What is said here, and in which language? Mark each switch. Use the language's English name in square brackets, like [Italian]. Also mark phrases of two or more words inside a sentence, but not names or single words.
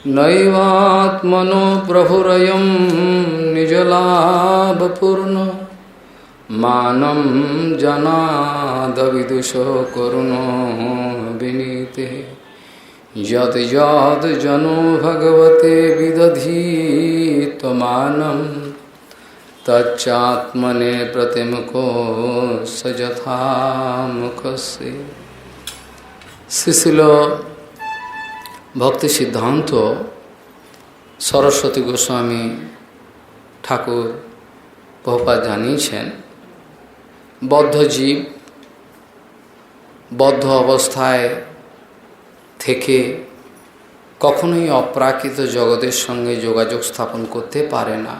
[Sanskrit] नैवात्मनो प्रभुरयं निजलाभपूर्ण मानं जनादविदुषो करुणो विनीते यद् यद् जनो भगवते विदधीतमानं तच्चात्मने प्रतिमुखो सजथा मुखस्य। [Bangla] श्रीशिल भक्ति सिद्धांत सरस्वती गोस्वामी ठाकुर प्रभुपाद জানিয়েছেন বদ্ধ জীব বদ্ধ অবস্থায় থেকে কখনোই অপ্রাকৃত জগতের সঙ্গে যোগাযোগ স্থাপন করতে পারে না।